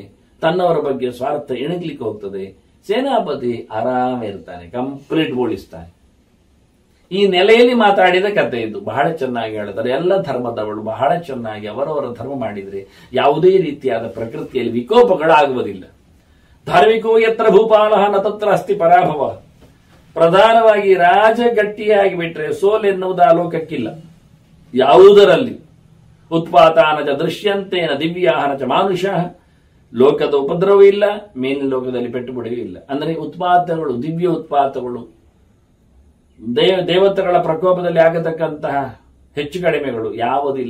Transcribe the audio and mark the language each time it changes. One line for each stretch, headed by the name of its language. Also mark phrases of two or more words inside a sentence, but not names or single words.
Kannada: ತನ್ನವರ ಬಗ್ಗೆ ಸ್ವಾರ್ಥ ಎಣಗ್ಲಿಕ್ಕೆ ಹೋಗ್ತದೆ. ಸೇನಾಪತಿ ಆರಾಮ ಇರ್ತಾನೆ, ಕಂಪ್ಲೀಟ್ ಬೋಳಿಸ್ತಾನೆ. ಈ ನೆಲೆಯಲ್ಲಿ ಮಾತಾಡಿದ ಕಥೆ ಇದು. ಬಹಳ ಚೆನ್ನಾಗಿ ಹೇಳ್ತಾರೆ. ಎಲ್ಲ ಧರ್ಮದವಳು ಬಹಳ ಚೆನ್ನಾಗಿ ಅವರವರ ಧರ್ಮ ಮಾಡಿದ್ರೆ ಯಾವುದೇ ರೀತಿಯಾದ ಪ್ರಕೃತಿಯಲ್ಲಿ ವಿಕೋಪಗಳಾಗುವುದಿಲ್ಲ.
Sanskrit: ಧಾರ್ಮಿಕೋ ಯತ್ರ ಭೂಪಾಲಃ ನ ತತ್ರ ಅಸ್ತಿ ಪರಾಭವ.
Kannada: ಪ್ರಧಾನವಾಗಿ ರಾಜ ಗಟ್ಟಿಯಾಗಿ ಬಿಟ್ರೆ ಸೋಲೆನ್ನುವುದು ಆ ಲೋಕಕ್ಕಿಲ್ಲ.
Sanskrit: ಯಾವುದರಲ್ಲಿ ಉತ್ಪಾತಾನಚ ದೃಶ್ಯಂತೇನ ದಿವ್ಯಾಹನಚ ಮಾನುಷ.
Kannada: ಲೋಕದ ಉಪದ್ರವೂ ಇಲ್ಲ, ಮೇಲಿನ ಲೋಕದಲ್ಲಿ ಪೆಟ್ಟು ಬಿಡುವೂ ಇಲ್ಲ. ಅಂದರೆ ಉತ್ಪಾತಗಳು, ದಿವ್ಯ ಉತ್ಪಾತಗಳು, ದೇವತೆಗಳ ಪ್ರಕೋಪದಲ್ಲಿ ಆಗತಕ್ಕಂತಹ ಹೆಚ್ಚು ಕಡಿಮೆಗಳು ಯಾವುದಿಲ್ಲ.